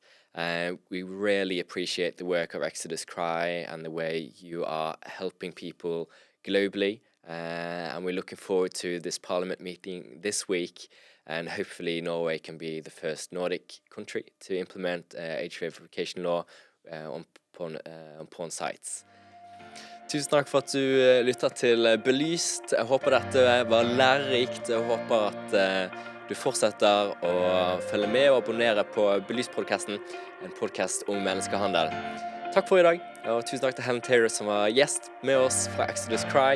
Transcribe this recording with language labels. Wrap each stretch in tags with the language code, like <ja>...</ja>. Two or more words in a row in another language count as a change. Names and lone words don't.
<en>We really appreciate the work of Exodus Cry and the way you are helping people globally. And we're looking forward to this Parliament meeting this week. And hopefully Norway can be the first Nordic country to implement age verification law on porn sites.</en> <no>Tusen takk for at du lyttet til Belyst. Jeg håper dette var lærerikt. Jeg håper at du fortsetter å følge med og abonnere på Belyst-podcasten, en podcast om menneskehandel. Takk for i dag, og tusen takk til Helen Taylor som var gjest med oss fra Exodus Cry.</no>